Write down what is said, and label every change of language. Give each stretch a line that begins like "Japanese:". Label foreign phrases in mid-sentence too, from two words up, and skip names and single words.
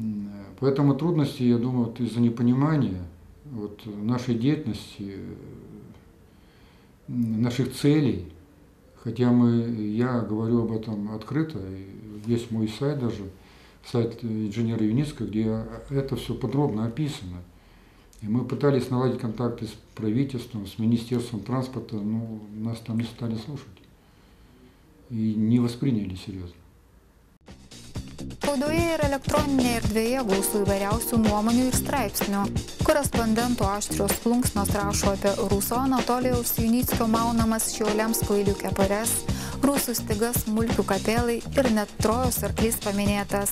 Russian: Поэтому трудности, я думаю, из-за непонимания нашей деятельности, наших целей, хотя я говорю об этом открыто, есть мой сайт даже, сайт инженера Юницкого, где это все подробно описано. И мы пытались наладить контакты с правительством, с Министерством транспорта, но нас там не стали слушать и не восприняли серьезно.
Lithuanian: Spaudoje ir elektroninėje erdvėje gausu įvairiausių nuomonių ir straipsnių. Korespondentų aštrios plunksnos rašo apie Ruso Anatolijaus Junickio maunamas Šiauliams kvailių kepures, rusų stygas Mulkių kapėlai ir net Trojos arklys paminėtas.